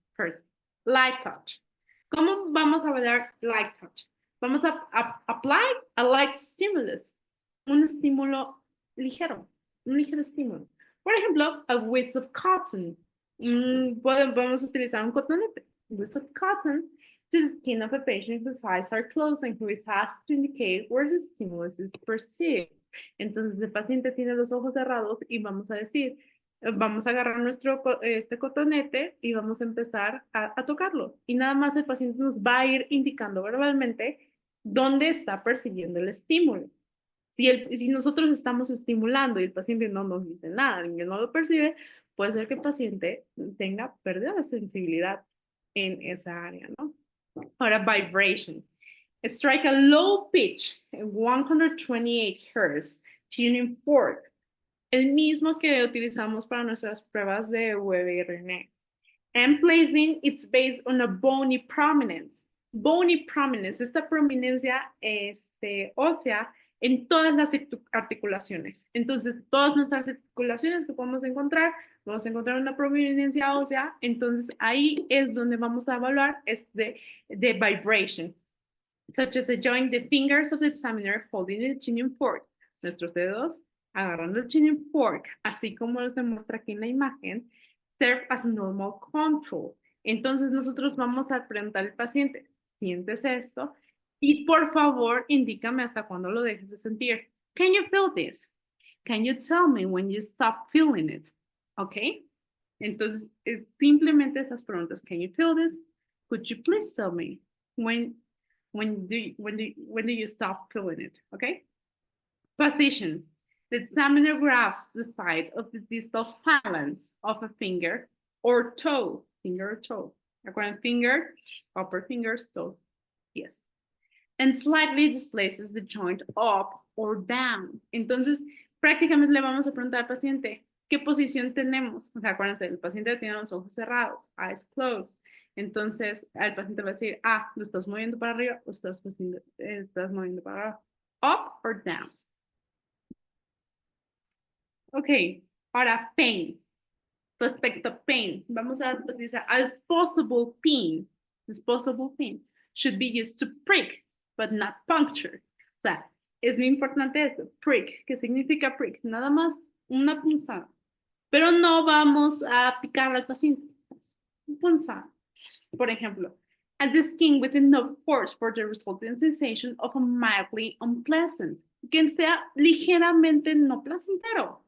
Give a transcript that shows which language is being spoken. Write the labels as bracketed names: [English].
[English] First, light touch. [Spanish] ¿Cómo vamos a hablar [English] light touch? [Spanish] Vamos a [English] apply a light stimulus, [Spanish] un estímulo ligero, un ligero estímulo. Por ejemplo, [English] a whisk of cotton. [Spanish] Podemos utilizar un cotonete. [English] Whisk of cotton to the skin of a patient whose eyes are closed and who is asked to indicate where the stimulus is perceived. [Spanish] Entonces, el paciente tiene los ojos cerrados y vamos a decir, vamos a agarrar este cotonete y vamos a empezar a tocarlo. Y nada más el paciente nos va a ir indicando verbalmente dónde está percibiendo el estímulo. Si nosotros estamos estimulando y el paciente no nos dice nada, ni no lo percibe, puede ser que el paciente tenga pérdida de sensibilidad en esa área, ¿no? Ahora, [English] vibration. Strike a low pitch, 128 Hz, tuning fork, [Spanish] el mismo que utilizamos para nuestras pruebas de UV-RNA. [English] And placing it's based on a bony prominence. Bony prominence, [Spanish] esta prominencia ósea en todas las articulaciones. Entonces, todas nuestras articulaciones que podemos encontrar, vamos a encontrar una prominencia ósea. Entonces, ahí es donde vamos a evaluar de [English] vibration, such as the joint the fingers of the examiner holding the tuning fork. [Spanish] Nuestros dedos agarrando el tuning fork, así como nos demuestra aquí en la imagen, [English] serve as normal control. [Spanish] Entonces nosotros vamos a preguntar al paciente, ¿sientes esto? Y por favor, indícame hasta cuándo lo dejes de sentir. [English] Can you feel this? Can you tell me when you stop feeling it? ¿Ok? [Spanish] Entonces, es simplemente esas preguntas. [English] Can you feel this? Could you please tell me when do you stop feeling it? Okay? Position. The examiner grabs the side of the distal phalanx of a finger or toe. Finger or toe. Recuerden, finger, upper fingers, toe. Yes. And slightly displaces the joint up or down. [Spanish] Entonces, prácticamente le vamos a preguntar al paciente, ¿qué posición tenemos? O sea, acuérdense, el paciente tiene los ojos cerrados, [English] eyes closed. [Spanish] Entonces, el paciente va a decir, lo estás moviendo para arriba o estás moviendo para abajo. [English] Up or down. [Spanish] Ok, ahora pain. Respecto a pain, vamos a utilizar [English] a disposable pin. Disposable pin should be used to prick, but not puncture. [Spanish] O sea, es muy importante esto, prick, que significa prick, nada más una punzada. Pero no vamos a picar al paciente, una punzada. Por ejemplo, [English] at the skin with enough force for the resulting sensation of a mildly unpleasant, [Spanish] que sea ligeramente no placentero.